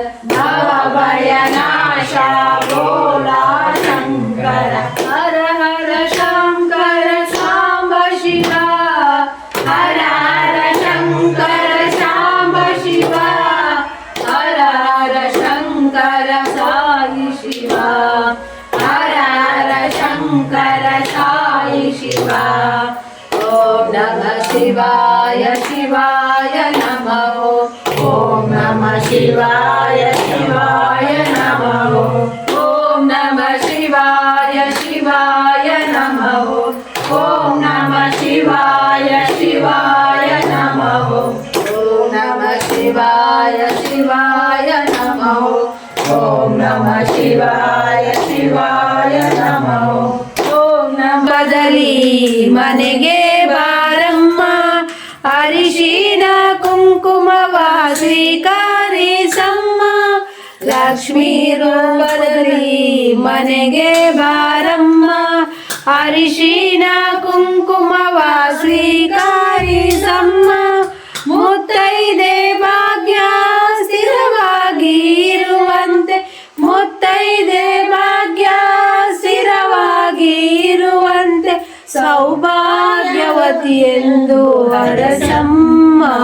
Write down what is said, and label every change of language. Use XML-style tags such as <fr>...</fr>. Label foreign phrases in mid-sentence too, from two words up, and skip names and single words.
<sa>ಭವ ಭಯನಾಶ ಭೋಲಾ ಶಂಕರ ಹರ ಹರ ಶಂಕರ ಸಾಂಬ ಶಿವ ಹರ ಹರ ಶಂಕರ ಸಾಂಬ ಶಿವ ಹರ ಹರ ಶಂಕರ ಸಾಯಿ ಶಿವ ಹರ ಹರ ಶಂಕರ ಸಾಯಿ ಶಿವ. ಓಂ ನಮಃ ಶಿವಾಯ ಶಿವಾಯ ನಮಃ. ಓಂ ನಮಃ ಶಿವಾಯ ಶಿವಾಯ ನಮಃ. ಓಂ ನಮಃ ಶಿವಾಯ ಶಿವಾಯ ನಮಃ. ಓಂ ನಮಃ ಶಿವಾಯ ಶಿವಾಯ ನಮಃ. ಓಂ ನಮಃ ಶಿವಾಯ ಶಿವಾಯ ನಮಃ. ಓಂ ನಮಃ ಶಿವಾಯ ಶಿವಾಯ ನಮಃ.</sa> <kn>ಮನೆಗೆ ಬಾರಮ್ಮ ಅರಿಶಿನ ಕುಂಕುಮವ ಸ್ವೀಕರಿಸಮ್ಮ ಲಕ್ಷ್ಮೀ ರೂಪದಲ್ಲಿ ಮನೆಗೆ ಬಾರಮ್ಮ ಅರಿಶಿನ ಕುಂಕುಮವ ಸ್ವೀಕರಿಸಮ್ಮ ಮುತ್ತೈದೆ ಭಾಗ್ಯ ಸ್ಥಿರವಾಗಿ ಇರುವಂತೆ ಮುತ್ತೈದೆ ಭಾಗ್ಯ ಸ್ಥಿರವಾಗಿ ಇರುವಂತೆ ಸೌಭಾಗ್ಯವತಿ ಎಂದು ಹರಸಮ್ಮ</kn>